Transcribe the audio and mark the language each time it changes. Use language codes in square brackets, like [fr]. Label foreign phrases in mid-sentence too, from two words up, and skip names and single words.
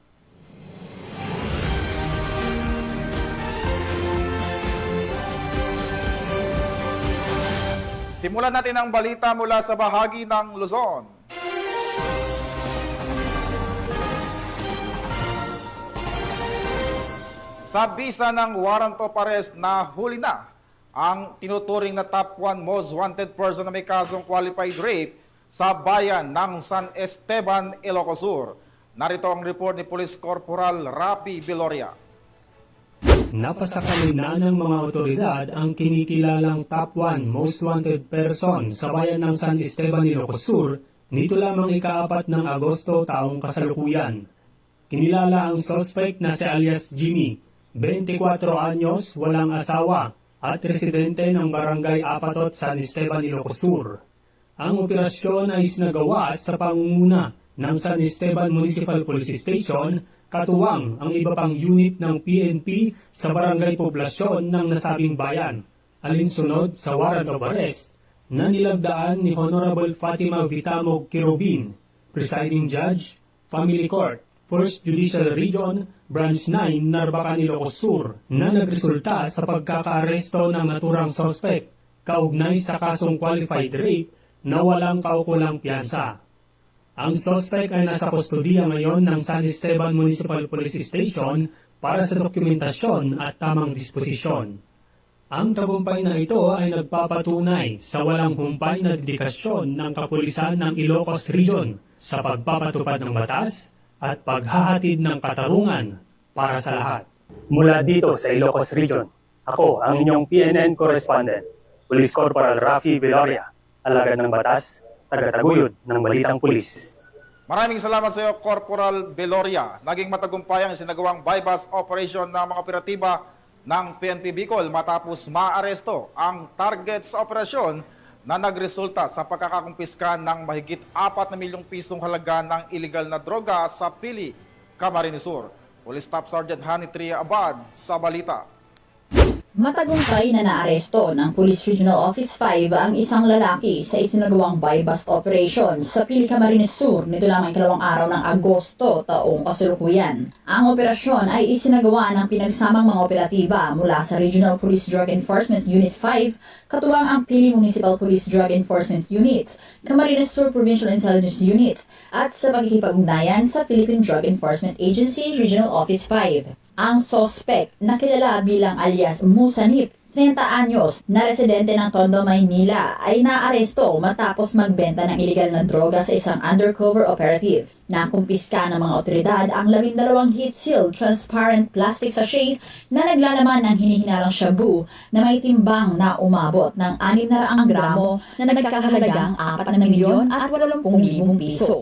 [tl] Simulan natin ang balita mula sa bahagi ng Luzon. Sa bisa ng [en] warrant of arrest [tl] na huli na ang tinuturing na [en] top 1 most wanted person [tl] na may kasong [en] qualified rape [tl] sa bayan ng San Esteban, Ilocos Sur. Narito ang report ni Police Corporal Rapi Viloria. Napasakali na ng mga otoridad ang kinikilalang [en] top 1 most wanted person [tl] sa bayan ng San Esteban, Ilocos Sur nito lamang ika-4 ng Agosto taong kasalukuyan. Kinilala ang suspect na si alias Jimmy, 24 anyos, walang asawa, at residente ng Barangay Apatot, San Esteban, Ilocos Sur. Ang operasyon ay sinagawa sa pangunguna ng San Esteban Municipal Police Station, katuwang ang iba pang unit ng PNP sa barangay poblasyon ng nasabing bayan, alinsunod sa [en] warrant of arrest [tl] na nilagdaan ni Honorable Fatima Vitamog Kirobin, Presiding Judge, Family Court, 1st Judicial Region, Branch 9, Narbacan, Ilocos Sur, na nagresulta sa pagkakaaresto ng naturang suspect kaugnay sa kasong [en] qualified rape [tl] na walang kaukulang piyansa. Ang suspect ay nasa kustodiya ngayon ng San Esteban Municipal Police Station para sa dokumentasyon at tamang disposisyon. Ang tagumpay na ito ay nagpapatunay sa walang humpay na dedikasyon ng kapulisan ng Ilocos Region sa pagpapatupad ng batas at paghahatid ng katarungan para sa lahat. Mula dito sa Ilocos Region, ako ang inyong PNN correspondent, Police Corporal Rafi Viloria, alagad ng batas, tagataguyod ng balitang pulis. Maraming salamat sa iyo, Corporal Viloria. Naging matagumpay ang sinagawang [en] bypass operation [tl] ng mga operatiba ng PNP Bicol matapos maaresto ang target sa operasyon na nagresulta sa pagkakakumpiska ng mahigit 4 milyong pisong halaga ng iligal na droga sa Pili, Camarines Sur. Police Staff Sergeant Hani Tria Abad sa balita. Matagumpay na naaresto ng Police Regional Office 5 ang isang lalaki sa isinagawang [en] buy-bust operation [tl] sa Pili, Camarines Sur nito lamang ikalawang araw ng Agosto taong kasalukuyan. Ang operasyon ay isinagawa ng pinagsamang mga operatiba mula sa Regional Police Drug Enforcement Unit 5, katuwang ang Pili Municipal Police Drug Enforcement Unit, Camarines Sur Provincial Intelligence Unit, at sa pagkikipag-ugnayan sa Philippine Drug Enforcement Agency Regional Office 5. Ang suspect na kilala bilang alias Musanip, 30 anyos, na residente ng Tondo, Maynila, ay naaresto matapos magbenta ng iligal na droga sa isang [en] undercover operative. [tl] Nakumpiska ng mga otoridad ang 12 [en] heat-sealed transparent plastic sachet [tl] na naglalaman ng hinihinalang shabu na may timbang na umabot ng 600 gramo na nagkakahalagang 4,080,000 piso.